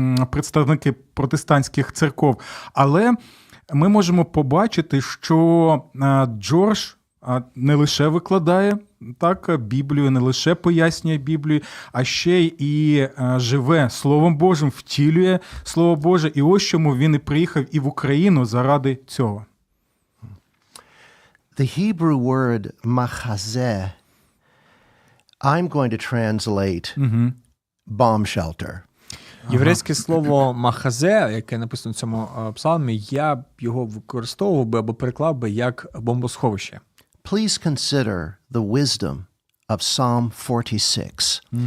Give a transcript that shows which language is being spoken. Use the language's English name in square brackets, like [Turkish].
[Ukrainian] Представники протестантських церков. Але ми можемо побачити, що Джордж не лише викладає так Біблію, не лише пояснює Біблію, а ще і живе Словом Божим, втілює Слово Боже. І ось чому він і приїхав і в Україну заради цього. [English] The Hebrew word machazeh, I'm going to translate bomb shelter. [Ukrainian] Єврейське слово «махазе», яке написано в цьому псалмі, я б його використовував би або переклав би як бомбосховище. [English] Please consider the wisdom of Psalm 46.